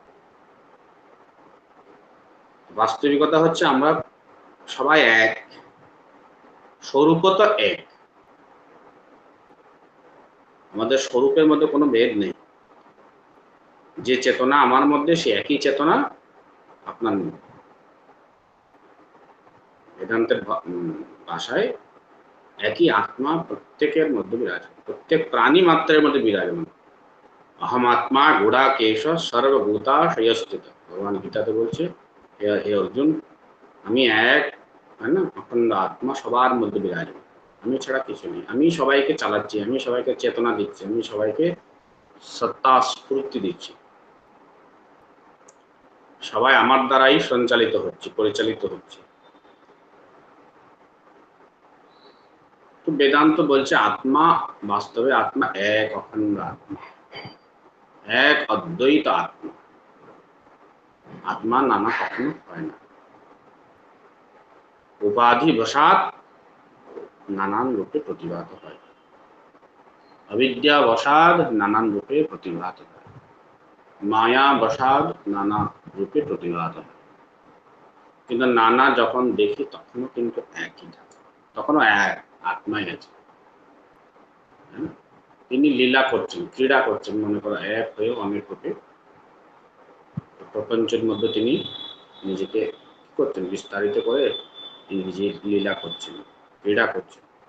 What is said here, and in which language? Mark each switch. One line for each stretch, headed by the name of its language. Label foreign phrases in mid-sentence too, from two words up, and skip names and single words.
Bangla: বাস্তবিকতা হচ্ছে আমরা সবাই এক, স্বরূপত এক, আমাদের স্বরূপের মধ্যে কোনো ভেদ নেই। যে চেতনা আমার মধ্যে, সে একই চেতনা আপনার মধ্যে। বেদান্তের ভাষায় একই আত্মা প্রত্যেকের মধ্যে বিরাজমান, প্রত্যেক প্রাণী মাত্রের মধ্যে বিরাজমান।
Sanskrit: अहम आत्मा गुड़ाकेश सर्वभूताशयस्थित,
Bangla: ভগবান গীতাতে বলছে, হে অর্জুন, আমি এক, হয় না, অখণ্ড আত্মা সবার মধ্যে বিরাজমান, আমি ছাড়া কিছু নেই, আমি সবাইকে চালাচ্ছি, আমি সবাইকে চেতনা দিচ্ছি, আমি সবাইকে সত্তা স্ফূর্তি দিচ্ছি, সবাই আমার দ্বারাই সঞ্চালিত হচ্ছে, পরিচালিত হচ্ছে। তো বেদান্ত বলছে আত্মা, বাস্তবে আত্মা এক অখণ্ড আত্মা, এক অদ্বৈত আত্মা। আত্মা নানা কখনো হয় না, উপাধি বশাৎ নানান রূপে প্রতিভাত হয়, অবিদ্যা বশাৎ নানান রূপে প্রতিভাত হয়, মায়া বশাৎ নানা রূপে প্রতিভাত হয়। কিন্তু নানা যখন দেখি তখনও কিন্তু একই থাকে, তখনও এক আত্মাই আছে। তিনি লীলা করছেন, ক্রীড়া করছেন, মনে করো এক হয়েও অনেক রূপে প্রপঞ্চের মধ্যে তিনি নিজেকে করছেন, বিস্তারিত করে তিনি নিজের লীলা করছেন, ক্রীড়া করছেন।